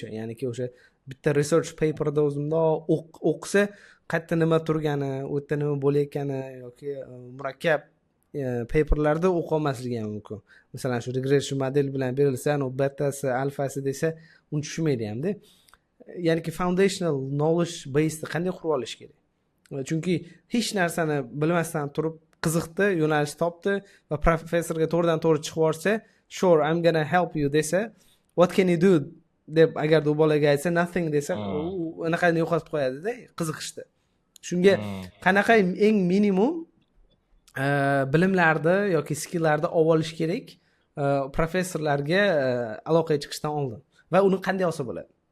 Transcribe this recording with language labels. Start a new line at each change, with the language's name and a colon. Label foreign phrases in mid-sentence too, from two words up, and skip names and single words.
Uzbek: Ya'niki o'sha bitta
English: research paperda
Uzbek: o'zimdoq o'qisa, qayerda nima turgani, u yerda nima bo'layotgani yoki murakkab paperlarda o'qiy olmasligi ham mumkin. Masalan, shu
English: regression model
Uzbek: bilan berilsa, u betasi, alfasi desa, uni tushunmaydi hamda. Ya'niki
English: foundational knowledge base
Uzbek: qanday qurib olish kerak? Chunki hech narsani bilmasdan turib qiziqdi, yo'nalish topdi va professorga to'g'ridan to'g'ri chiqib borsa,
English: sure I'm gonna help you
Uzbek: desa,
English: what can you do
Uzbek: deb agar u bolaga aytsa nothing desa, u anaqani yo'qotib qo'yadi-da qiziqishni. Shunga qanaqa eng minimum bilimlarni yoki skilllarni olib olish kerak professorlarga aloqaga chiqishdan oldin va uni qanday olsa bo'ladi?